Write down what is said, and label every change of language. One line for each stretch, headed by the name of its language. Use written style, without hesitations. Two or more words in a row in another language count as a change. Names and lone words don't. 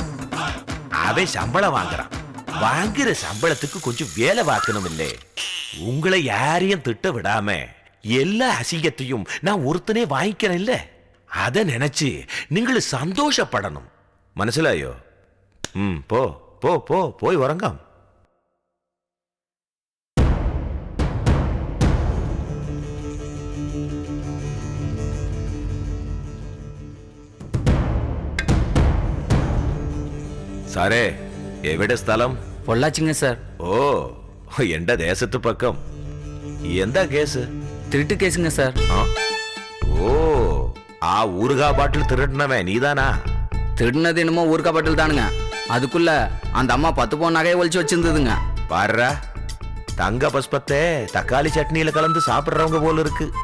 Tamil: அவன் சம்பளம் வாங்குறான், வாங்குற சம்பளத்துக்கு கொஞ்சம் வேலை பார்க்கணும் இல்லே. உங்களை யாரையும் திட்ட விடாம எல்லா அசிங்கத்தையும் நான் ஒருத்தனே வாங்கிக்கிறேன் இல்ல, அத நினைச்சு நீங்களும் சந்தோஷப்படணும்.
Malayalam: മനസ്സിലായോ? പോ പോ പോ, പോയി ഉറങ്ങാം. സാറേ, എവിടെ സ്ഥലം?
Tamil: பொள்ளாச்சிங்க சார்.
Malayalam: ഓ, എന്റെ ദേശത്ത് പക്കം. എന്താ കേസ്?
Tamil: திருட்டு கேஸுங்க சார். ஓ, ஆ ஊறுகா பாட்டில் திருடினவன் நீதானா? திருடினது என்னமோ ஊறுகா பாட்டில் தானுங்க, அதுக்குள்ள அந்த அம்மா 10 பவுன் நகையை ஒழிச்சு வச்சிருந்ததுங்க. பாருடா, தங்க பஸ்பத்தை தக்காளி சட்னியில கலந்து சாப்பிடுறவங்க போல இருக்கு.